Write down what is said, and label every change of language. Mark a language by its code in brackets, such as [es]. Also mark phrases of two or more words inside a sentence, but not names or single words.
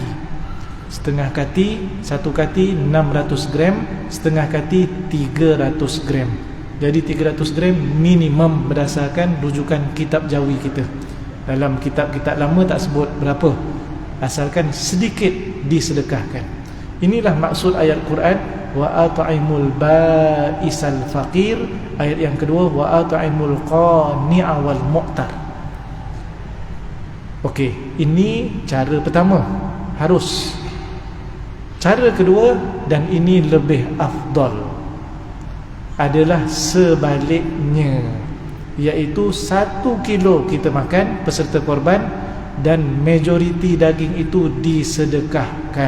[ms] Setengah kati, satu kati 600 gram, setengah kati 300 gram. Jadi 300 gram minimum berdasarkan rujukan kitab Jawi kita. Dalam kitab-kitab lama tak sebut berapa, asalkan sedikit disedekahkan. Inilah maksud ayat Quran, [ar] وأطعموا البائس الفقير. [ms] Ayat yang kedua, [ar] وأطعموا القانع والمعتر. [ms] Okey, ini cara pertama, harus. Cara kedua, dan ini lebih afdal, adalah sebaliknya, iaitu 1 kilo kita makan peserta korban dan majoriti daging itu disedekahkan.